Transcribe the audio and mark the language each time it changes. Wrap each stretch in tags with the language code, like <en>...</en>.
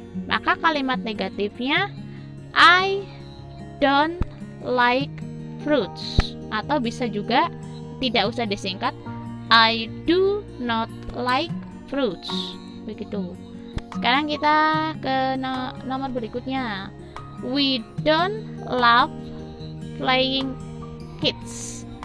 <id>Maka kalimat negatifnya</id> <en>I don't like fruits.</en> <id>Atau bisa juga tidak usah disingkat,</id> <en>I do not like fruits.</en> <id>Begitu. Sekarang kita ke nomor berikutnya.</id> <en>We don't love playing kids.</en>